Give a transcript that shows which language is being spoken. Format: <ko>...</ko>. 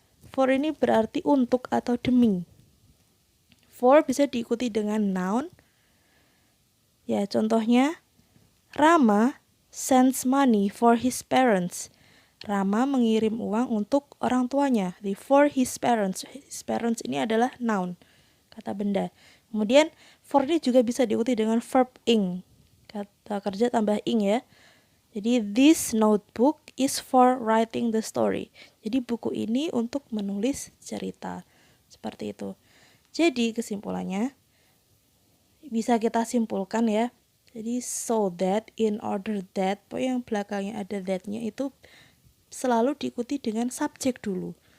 <id>For ini berarti untuk atau demi. For bisa diikuti dengan noun.</id> <en>Ya, contohnya Rama sends money for his parents.</en> <id>Rama mengirim uang untuk orang tuanya.</id> <en>The for his parents.</en> <id>His parents ini adalah noun, kata benda. Kemudian for ini juga bisa diikuti dengan verb ing. Kata kerja tambah ing ya.</id> <en>Jadi this notebook is for writing the story.</en> <id>Jadi buku ini untuk menulis cerita. Seperti itu. Jadi kesimpulannya bisa kita simpulkan ya. Jadi so that, in order that, pokoknya yang belakangnya ada that-nya itu selalu diikuti dengan subjek dulu.</id>